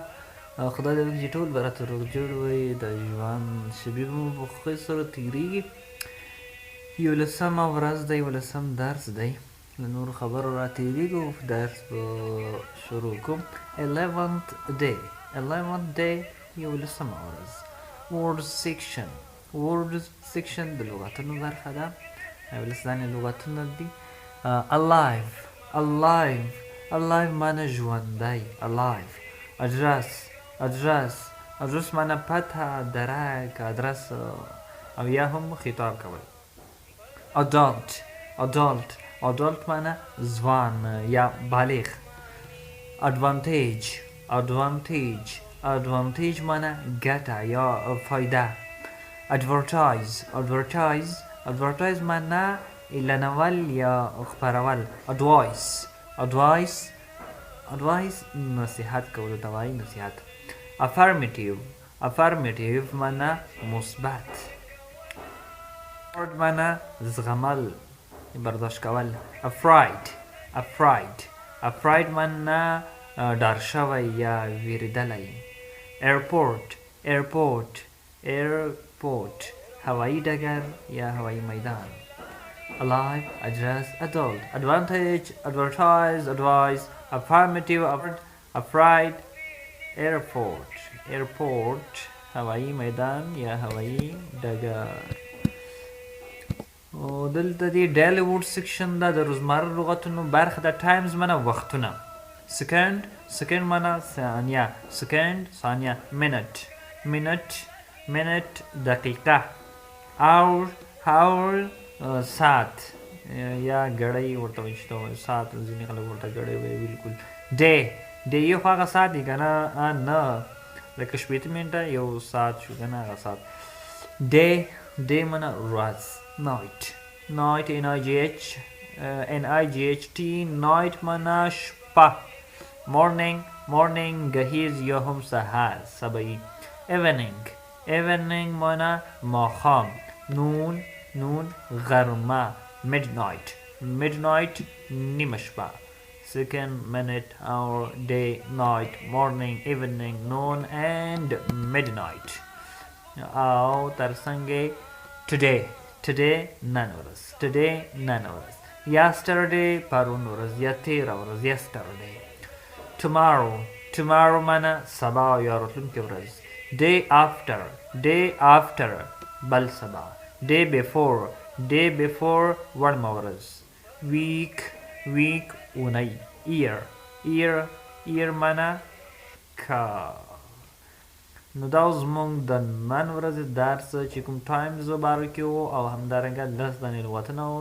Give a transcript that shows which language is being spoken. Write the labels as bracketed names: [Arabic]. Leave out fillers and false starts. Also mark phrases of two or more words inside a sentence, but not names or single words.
[Pashto] خدای دې وکړي چې ټول به راته روغ جوړ وئ. د ژوند شېبې مو په خوښۍ سره تېرېږي. 11مه ورځ ده، 11م درس دی. له نورو خبرو را تېرېږو، درس به شروع کوم. 11th day 11مه ورځ. [English] words section [Pashto] د لغتونو برخه ده. 11 دانې لغتونه دي. alive معنی ژوندی. [English] alive. [Pashto] address معنی پته، درک، ادرس او یا هم خطاب کول. adult معنی ځوان یا بالغ. advantage معنی ګټه یا فایده. advertise معنی اعلانول یا خپرول. advice نصیحت کول ته وایي، نصیحت. affirmative معنی مثبت. معنی زغمل، برداشت کول. afraid معنی ډار شوی یا ویرېدلی. airport هوایی ډګر یا هوایی میدان. [English] alive, address, adult. advantage, advertise, advice, affirmative, afraid. [Pashto] airport هوایی میدان یا هوایی ډګر. دلته دی [English] daily word section [Pashto] ده، د روزمره لغتونو برخه ده. ټایمز معنی وختونه. second معنی ثانیه. ثانیه. minute دقیقه. hour ساعت یا ګړۍ ورته وایي، ساعت ځینې خلک ورته ګړۍ وایي. بالکل. day یو خو هغه ساعت دی که نه، لکه شپېته منټه یو ساعت شو که نه، هغه ساعت. day معنی ورځ. [English] night night [Pashto] معنی شپه. morning گهیز یا هم سحر، سبایی. evening معنی ماښام. نون غرمه. midnight نیمه شپه. [English] second, minute, hour, day, night, morning, evening, noon and midnight. [Pashto] او ترڅنګ today نن ورځ. yesterday پرون ورځ یا تېره ورځ. [English] yesterday. [Pashto] tomorrow معنی سبا یا راتلونکې ورځ. [English] day after [Pashto] بل سبا. [English] day before [Pashto] وړمه ورځ. week اونۍ. year معنی کال. نو دا زموږ د نن ورځې درس چې کوم ټایمز باره کې و او همدارنګه 10 دانې لغتونه و.